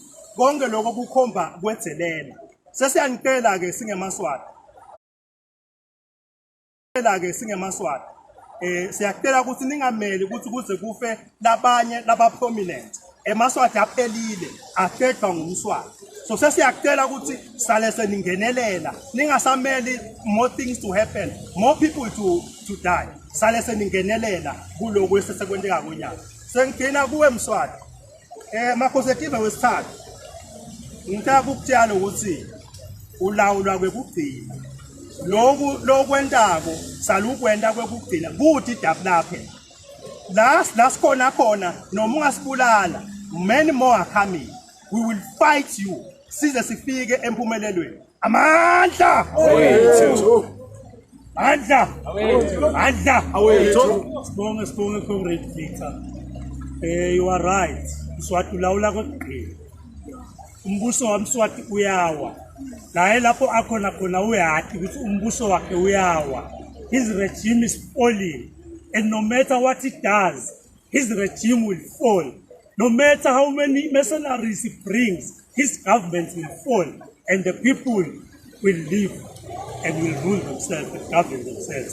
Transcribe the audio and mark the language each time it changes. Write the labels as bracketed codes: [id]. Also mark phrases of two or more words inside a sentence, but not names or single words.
[ss] Konke lokho kukhomba kwenzelela. Sesiyanicela ke singemaswati siyacela ukuthi ningameli ukuthi kuze kufe labanye laba prominent emaswati aphelile akhethwa ngumswati. [en] So [ss] sesiyacela ukuthi sale seningenelela ningasameli [en] more things to happen, more people to die. [ss] Sale seningenelela kuloko esesekwenteka konyaka. Sengigcina kuwe Mswati makhosetive wesithathu ngicela ukutshela ukuthi ulawulwa kwekugcina lokwentako salukwenta kwekugcina kuthi idabulaphe la sikhona noma ungasibulala [en] many more are coming. We will fight you size [ss] sifike empumelelweni. Amandla awethu, amandla awethu. [en] Sibonge comrade Victor. You are right. [ss] Mswati ulawula kwekugcina. Umbuso wamswati uyawa. Naye lapho akhona khona uyathi ukuthi umbuso wakhe uyawa. [en] His regime is falling, and no matter what it does, his regime will fall. No matter how many mercenaries he brings, his government will fall, and the people will live and will rule themselves and govern themselves.